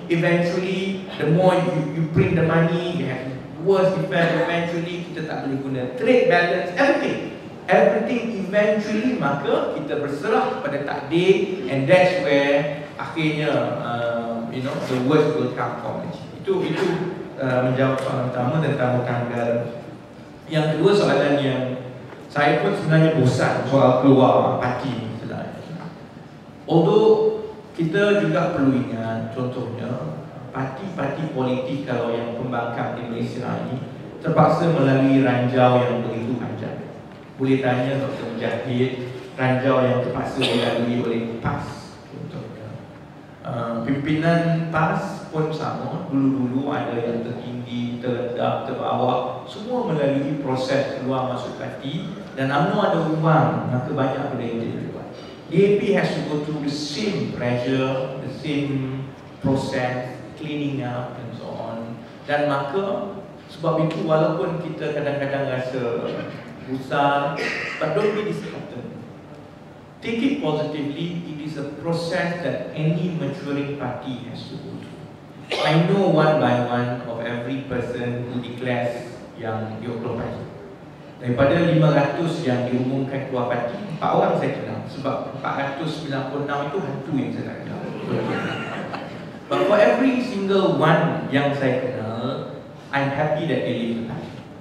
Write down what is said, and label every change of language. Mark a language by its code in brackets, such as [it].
[en] Eventually, the more you print the money, you have worse effect. Eventually, [ms] kita tak boleh guna trade balance, [en] everything eventually, [ms] maka kita berserah pada takdir, [en] and that's where [ms] akhirnya [en] the worst will come from it. [ms] Itu menjawab soalan pertama tentang tanggal. Yang kedua, soalan yang saya pun sebenarnya bosan soal keluar parti ni sebenarnya. [en] Although [ms] kita juga perlu ingat, contohnya parti-parti politik kalau yang pembangkang di Malaysia ini terpaksa melalui ranjau yang begitu panjang. Boleh tanya Dr. Mujahid, ranjau yang terpaksa dilalui oleh PAS contohnya. Pimpinan PAS pun sama, dulu-dulu ada yang tertinggi, terledak, terbawah, semua melalui proses keluar masuk parti. Dan UMNO ada uang, maka banyak benda yang dibuat. [en] DAP has to go through the same pressure, the same process, cleaning up and so on. [ms] Dan maka sebab itu walaupun kita kadang-kadang rasa besar, [en] but don't be disheartened. Take it positively. It is a process that any maturing party has to go through. I know one by one of every person who declares [ms] yang dia keluar parti. Daripada 500 yang diumumkan keluar parti, 4 orang saya kenal. Sebab 496 itu hantu yang saya kenal. [en] But for every single one [ms] yang saya kenal, [en] I'm happy that they leave the party.